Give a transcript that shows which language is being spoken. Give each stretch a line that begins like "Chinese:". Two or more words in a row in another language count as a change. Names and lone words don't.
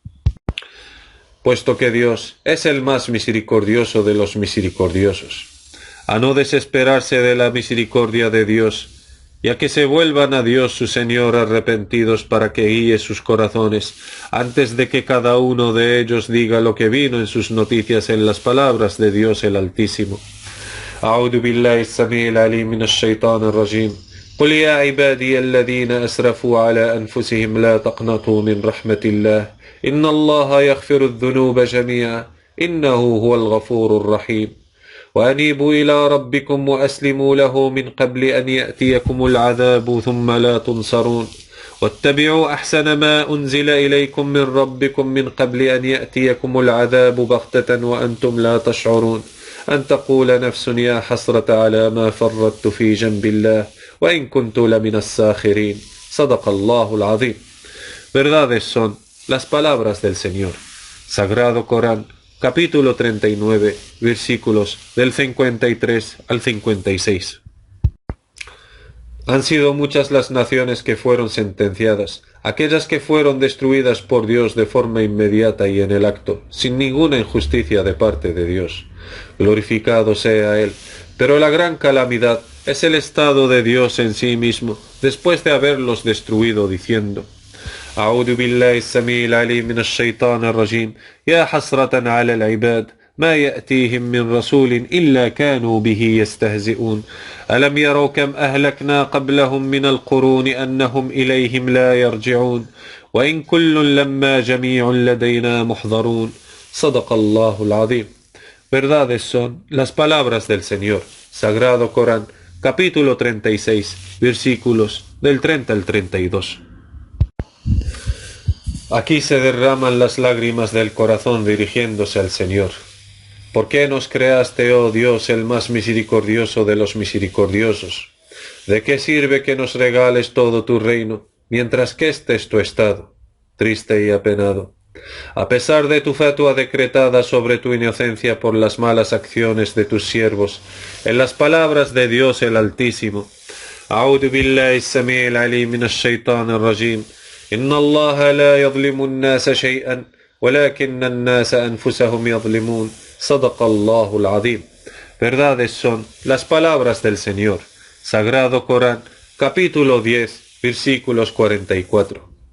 Spanish: Puesto que Dios es el más misericordioso de los misericordiosos, a no desesperarse de la misericordia de Dios, y a que se vuelvan a Dios su Señor arrepentidos para que guíe sus corazones, antes de que cada uno de ellos diga lo que vino en sus noticias en las palabras de Dios el Altísimo.
Arabic: أعوذ بالله السميع العليم من الشيطان الرجيم قل يا عبادي الذين أسرفوا على أنفسهم لا تقنطوا من رحمة الله إن الله يغفر الذنوب جميعا إنه هو الغفور الرحيم وأنيبوا إلى ربكم وأسلموا له من قبل أن يأتيكم العذاب ثم لا تنصرون واتبعوا أحسن ما أنزل إليكم من ربكم من قبل أن يأتيكم العذاب بغتة وأنتم لا تشعرون أن تقول نفس يا حسرة على ما فرطت في جنب الله وإن كنت لمن الساخرين صدق الله العظيم.
Spanish: Verdades son las palabras del Señor. Sagrado Corán, capítulo 39, versículos del 53 al 56. Han sido muchas las naciones que fueron sentenciadas, aquellas que fueron destruidas por Dios de forma inmediata y en el acto, sin ninguna injusticia de parte de Dios. Glorificado sea Él. Pero la gran calamidad es el estado de Dios en sí mismo, después de haberlos destruido, diciendo:
Arabic: أعوذ بالله السميع العليم من الشيطان الرجيم يا حسرة على العباد ما يأتيهم من رسول إلا كانوا به يستهزئون ألم يروا كم أهلكنا قبلهم من القرون أنهم إليهم لا يرجعون وإن كل لما جميع لدينا محضرون صدق الله العظيم.
Spanish: Verdades son las palabras del Señor. Sagrado Corán, capítulo 36, versículos del 30 al 32. Aquí se derraman las lágrimas del corazón dirigiéndose al Señor. ¿Por qué nos creaste, oh Dios, el más misericordioso de los misericordiosos? ¿De qué sirve que nos regales todo tu reino, mientras que este es tu estado, triste y apenado? A pesar de tu fatua decretada sobre tu inocencia por las malas acciones de tus siervos, en las palabras de Dios el Altísimo:
Arabic: أعوذ بالله السميع العليم من الشيطان الرجيم إن الله لا يظلم الناس شيئا ولكن الناس أنفسهم يظلمون صدق الله العظيم.
Spanish: Verdades son las palabras del Señor. Sagrado Corán, capítulo 10, versículos 44.